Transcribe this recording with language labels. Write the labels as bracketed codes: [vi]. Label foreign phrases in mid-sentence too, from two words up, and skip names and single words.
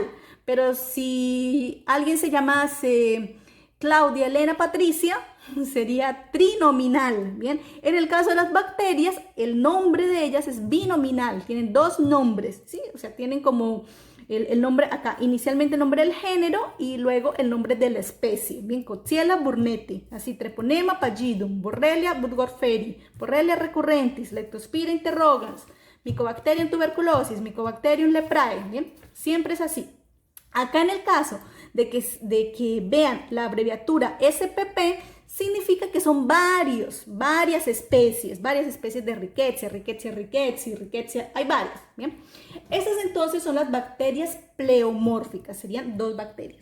[es] Pero si alguien se llamase Claudia Elena Patricia, sería trinominal. Bien, en el caso de las bacterias, el nombre de ellas es binominal, tienen dos nombres, ¿sí? O sea, tienen como el nombre acá, inicialmente el nombre del género y luego el nombre de la especie. Bien, Coxiella burnetii, así Treponema pallidum, Borrelia burgdorferi, Borrelia recurrentis, Leptospira interrogans, Mycobacterium tuberculosis, Mycobacterium leprae. Bien, siempre es así. Acá en el caso de que vean la abreviatura SPP, significa que son varias especies de Rickettsia, hay varias, ¿bien? Esas entonces son las bacterias pleomórficas, serían dos bacterias.